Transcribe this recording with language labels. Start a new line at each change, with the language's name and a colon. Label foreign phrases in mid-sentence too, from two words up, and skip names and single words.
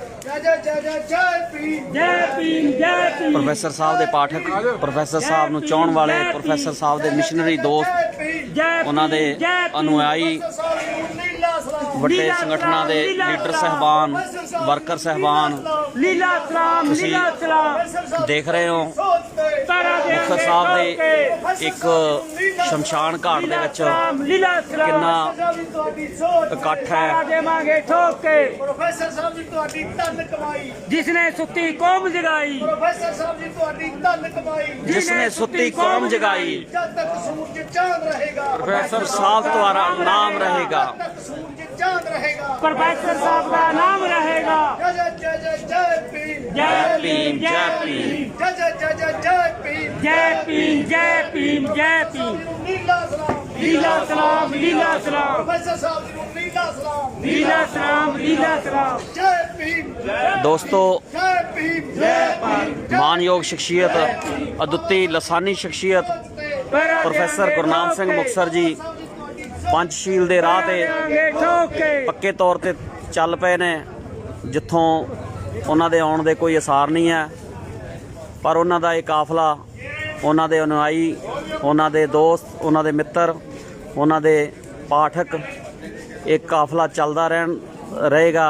Punjabi: ਪ੍ਰੋਫੈਸਰ ਸਾਹਿਬ ਦੇ ਪਾਠਕ ਪ੍ਰੋਫੈਸਰ ਸਾਹਿਬ ਨੂੰ ਚਾਹਣ ਵਾਲੇ ਪ੍ਰੋਫੈਸਰ ਸਾਹਿਬ ਦੇ ਮਿਸ਼ਨਰੀ ਦੋਸਤ ਉਹਨਾਂ ਦੇ ਅਨੁਯਾਈ ਵੱਡੇ ਸੰਗਠਨਾਂ ਦੇ ਲੀਡਰ ਸਹਿਬਾਨ ਵਰਕਰ ਸਹਿਬਾਨ ਤੁਸੀਂ ਦੇਖ ਰਹੇ ਹੋ ਮੁਖਤਸਰ ਸਾਹਿਬ ਦੇ ਇੱਕ ਸ਼ਮਸ਼ਾਨ ਘਾਟ ਦੇ ਵਿੱਚ ਕਿੰਨਾ ਇਕੱਠ ਹੈ। ਪ੍ਰੋਫੈਸਰ ਸਾਹਿਬ ਜੀ ਤੁਹਾਡੀ ਧੰਨ ਕਮਾਈ ਜਿਸਨੇ ਸੁੱਤੀ ਕੌਮ ਜਗਾਈ ਪ੍ਰੋਫੈਸਰ ਸਾਹਿਬ ਜੀ ਤੁਹਾਡੀ ਧੰਨ ਕਮਾਈ ਜਿਸਨੇ ਸੁੱਤੀ ਕੌਮ ਜਗਾਈ
Hindi: जब तक सूरज चांद रहेगा प्रोफेसर साहब तुम्हारा नाम रहेगा जब तक सूरज चांद रहेगा प्रोफेसर साहब का नाम रहेगा जय जय जय जय भीम जय भीम जय भीम जय जय जय जय जय भीम जय भीम जय भीम जय भीम नीला सलाम लीला सलाम लीला सलाम
Punjabi: ਪ੍ਰੋਫੈਸਰ ਸਾਹਿਬ ਜੀ ਨੂੰ ਨੀਲਾ ਸਲਾਮ
Hindi: लीला सलाम लीला सलाम
Punjabi: ਜੈ ਭੀਮ ਦੋਸਤੋ, ਜੈ ਭੀਮ ਜੈ ਭੀਮ ਮਾਨਯੋਗ ਸ਼ਖਸੀਅਤ, ਅਦੁੱਤੀ ਲਸਾਨੀ ਸ਼ਖਸੀਅਤ ਪ੍ਰੋਫੈਸਰ ਗੁਰਨਾਮ ਸਿੰਘ ਮੁਕਤਸਰ ਜੀ ਪੰਚਸ਼ੀਲ ਦੇ ਰਾਹ ਤੇ ਠੋਕ ਕੇ ਪੱਕੇ ਤੌਰ ਤੇ ਚੱਲ ਪਏ ਨੇ, ਜਿੱਥੋਂ ਉਹਨਾਂ ਦੇ ਆਉਣ ਦੇ ਕੋਈ ਅਸਾਰ ਨਹੀਂ ਹੈ। ਪਰ ਉਹਨਾਂ ਦਾ ਇਹ ਕਾਫਲਾ, ਉਹਨਾਂ ਦੇ ਅਨੁਆਈ, ਉਹਨਾਂ ਦੇ ਦੋਸਤ, ਉਹਨਾਂ ਦੇ ਮਿੱਤਰ, ਉਹਨਾਂ ਦੇ ਪਾਠਕ, ਇਹ ਕਾਫਲਾ ਚੱਲਦਾ ਰਹੇਗਾ।